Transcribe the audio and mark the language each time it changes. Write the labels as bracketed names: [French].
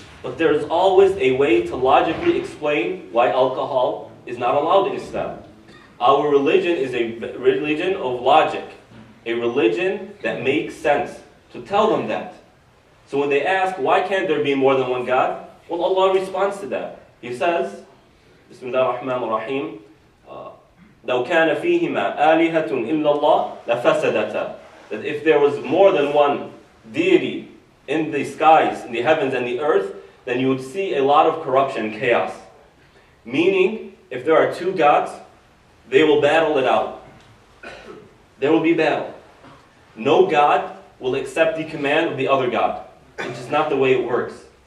[English] But there's always a way to logically explain why alcohol is not allowed in Islam. Our religion is a religion of logic. A religion that makes sense. To tell them that. So when they ask, why can't there be more than one God? Well, Allah responds to that. He says, [Arabic] Bismillah ar-Rahman ar-Rahim, لَوْ كَانَ فِيهِمَا آلِهَةٌ إِلَّا اللَّهِ لَفَسَدَتَا. [English] That if there was more than one deity in the skies, in the heavens and the earth, then you would see a lot of corruption and chaos. Meaning, if there are two gods, they will battle it out. There will be battle. No God will accept the command of the other God. It's just not the way it works.